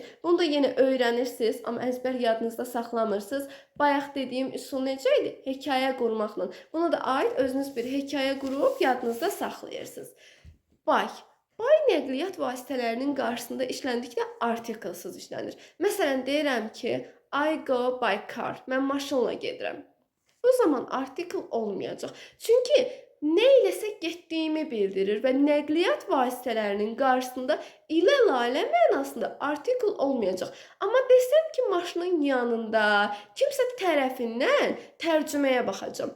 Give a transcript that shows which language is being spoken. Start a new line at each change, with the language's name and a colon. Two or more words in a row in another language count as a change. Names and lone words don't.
Azerbaijani: Bunu da yenə öyrənirsiniz, amma əzbər yadınızda saxlamırsınız. Bayaq dediyim üsul necə idi? Hekayə qurmaqla. Buna da aid özünüz bir hekayə qurub yadınızda saxlayırsınız. By nəqliyyat vasitələrinin qarşısında işləndikdə artiklsız işlənir. Məsələn, deyirəm ki,
English: I go by car.
Azerbaijani: Mən maşınla gedirəm. Bu zaman artikl olmayacaq. Çünki nə iləsə getdiyimi bildirir və nəqliyyat vasitələrinin qarşısında ilə lalə mənasında artikl olmayacaq. Amma desəm ki, maşının yanında kimsə tərəfindən tərcüməyə baxacağam.